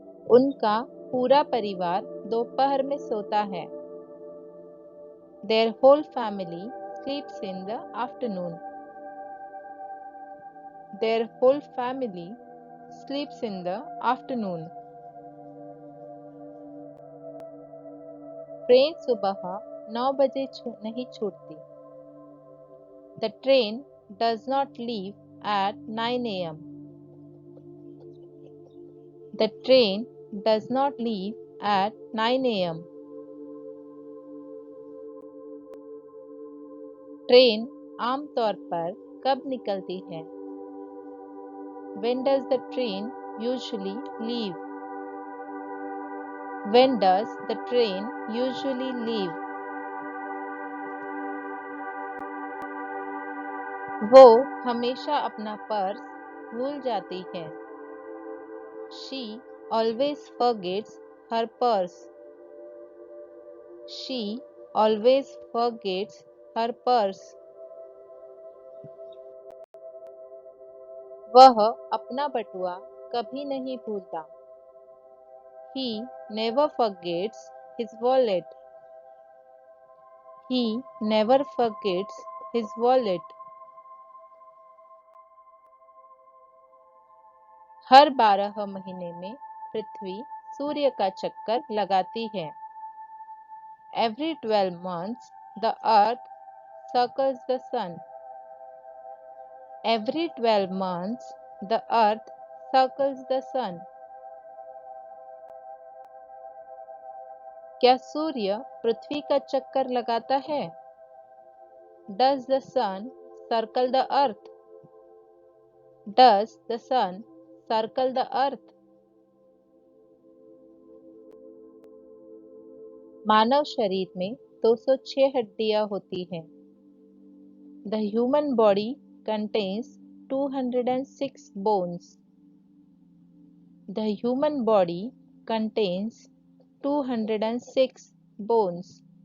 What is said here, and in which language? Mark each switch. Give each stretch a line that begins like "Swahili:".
Hindi: उनका पूरा परिवार दोपहर में सोता है।
English: Their whole family sleeps in the afternoon. Their whole family sleeps in the afternoon.
Hindi: Train सुबह 9 बजे नहीं छूटती।
English: The train does not leave at 9 a.m. The train does not leave at 9 a.m.
Hindi: Train आमतौर पर कब निकलती है?
English: When does the train usually leave? When does the train usually leave?
Hindi: वो हमेशा अपना पर्स भूल जाती है।
English: She always forgets her purse. She always forgets her purse.
Hindi: वह अपना बटुआ कभी नहीं भूलता.
English: He never forgets his wallet. He never forgets his wallet.
Hindi: हर 12 महीने में पृथ्वी सूर्य का चक्कर लगाती है.
English: Every 12 months the earth circles the sun. Every 12 months the earth circles the sun.
Hindi: क्या सूर्य पृथ्वी का चक्कर लगाता है?
English: Does the sun circle the earth? Does the sun circle the earth?
Hindi: मानव शरीर में 206 हड्डियां होती हैं.
English: The human body contains 206 bones. The human body contains 206 bones.